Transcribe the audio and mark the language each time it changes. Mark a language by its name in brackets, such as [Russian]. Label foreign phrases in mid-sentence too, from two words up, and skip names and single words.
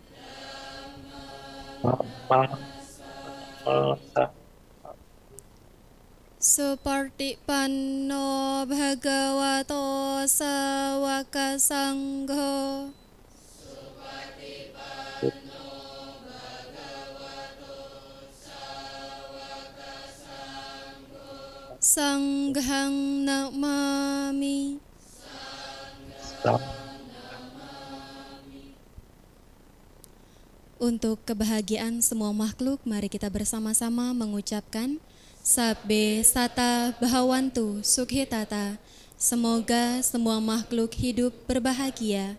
[Pali] Supartipanno Bhagavato Sawaka Sangho. Sanghang Namami. [Indonesian] Untuk kebahagiaan semua makhluk, mari kita bersama-sama mengucapkan [Pali] Sabbe Sata Bhavantu Sukhitata. [Indonesian] Semoga semua makhluk hidup berbahagia.